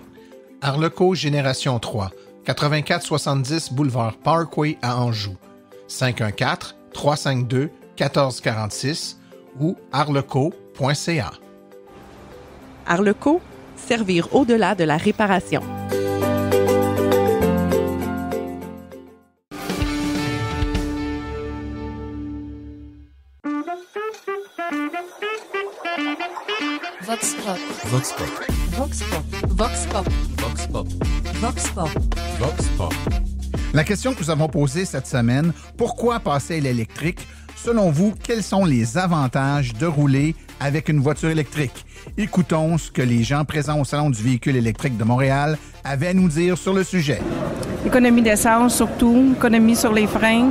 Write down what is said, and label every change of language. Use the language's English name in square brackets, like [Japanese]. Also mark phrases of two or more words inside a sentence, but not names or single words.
[French] Arleco Génération 3, 8470 Boulevard Parkway à Anjou, 514-352-1446 ou arleco.ca. Arleco, servir au-delà de la réparation. Vox Pop. Vox Pop. Vox Pop. Vox Pop. Vox Pop. Vox Pop. Vox Pop. La question que nous avons posée cette semaine, pourquoi passer à l'électrique? Selon vous, quels sont les avantages de rouler avec une voiture électrique? Écoutons ce que les gens présents au Salon du véhicule électrique de Montréal avaient à nous dire sur le sujet. Économie d'essence surtout, économie sur les freins.